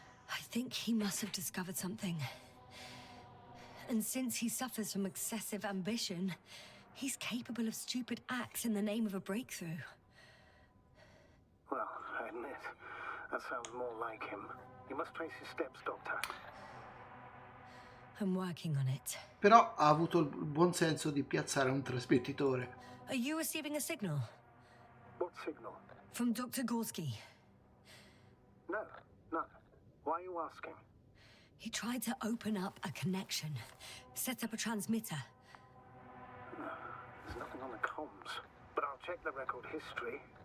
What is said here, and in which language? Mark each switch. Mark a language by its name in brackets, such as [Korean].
[English] I think he must have discovered something. And since he suffers from excessive ambition, he's capable of stupid acts in the name of a breakthrough. Well, I admit, that sounds more like him. You must trace his steps, Doctor. I'm working on it. [Italian] Però ha avuto il buon senso di piazzare un trasmettitore. [English] Are you receiving a signal? What signal? From Dr. Gorski. No, none. Why are you asking? He tried to open up a connection, set up a transmitter. There's nothing on the comms, but I'll check the record history.